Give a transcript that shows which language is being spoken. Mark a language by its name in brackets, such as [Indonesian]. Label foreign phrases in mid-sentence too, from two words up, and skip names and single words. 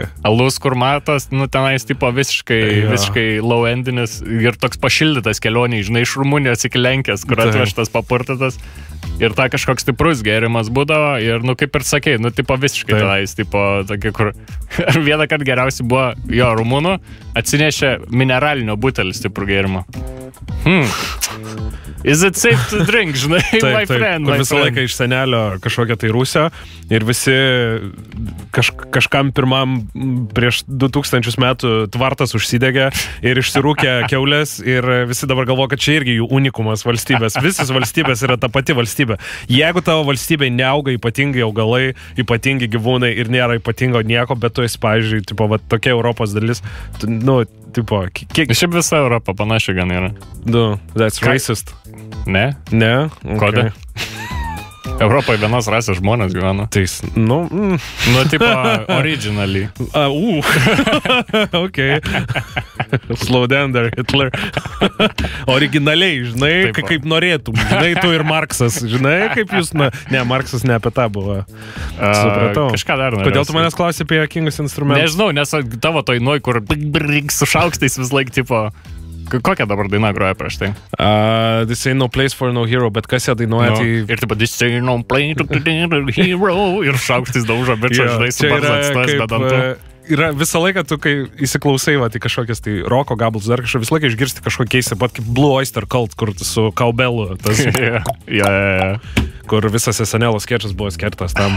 [Lithuanian] Alus, kur matos, tenais tipo visiškai low-endinis ir toks pašildytas kelionį, žinai, iš Rumunijos iki Lenkijos, kur atvežtas papurtytas. Ir ta kažkoks stiprus gėrimas būdavo ir, kaip ir sakei, tipo visiškai tenais, tipo tokia, kur vieną kartą geriausiai buvo jo rumunų, atsinešė mineralinio butelį stiprų gėrimą. [English] Is it safe to drink, žinai, my friend. [Lithuanian] Visą laiką iš senelio kažkokia tai Rusija ir visi kažkam pirmam prieš 2000 metų tvartas užsidegė ir išsirūkė kiaulės ir visi dabar galvo, kad čia irgi jų unikumas valstybės. Visos valstybės yra ta pati valstybė. Jeigu tavo valstybėje neauga ypatingai augalai, ypatingi gyvūnai ir nėra ypatingo nieko, bet tu esi, pavyzdžiui, tipo, va, tokia Europos dalis, tipo, kiek... Šiaip visa Europa panašiai gan yra. [English] That's racist. [Lithuanian] Ne? Ne? Okay. Kodėl? Europoje vienos rasės žmonės gyvena. Tipo, originally. [English] Okay. Slow down there, Hitler. [Lithuanian] Originaliai, žinai, kaip norėtum. Žinai, tu ir Marksas, žinai, kaip jūs... Ne, Marksas ne apie tą buvo. Supratau. Kažką dar norėsiu. Kodėl tu manęs klausi apie jokingus instrumentus? Nežinau, nes tavo toj nuoj, kur su šaukštais vis laik, tipo... Kokią dabar dainą groja prieš tai? [English] This ain't no place for no hero, [Lithuanian] bet kas ją dainuoja, tai... Ir taip, [English] this ain't no place for no hero, [Lithuanian] ir šaukštais daužo, bet čia, žinai, su barzdas, bet ant to. Yra visą laiką, tu kai įsiklausai, tai kažkokias tai roko gabalus, dar kažką, visą laiką išgirsti kažkokį keistą, pat kaip Blue Oyster Cult, kur su kaubelu, tas... Kur visas SNL skečas buvo skirtas tam.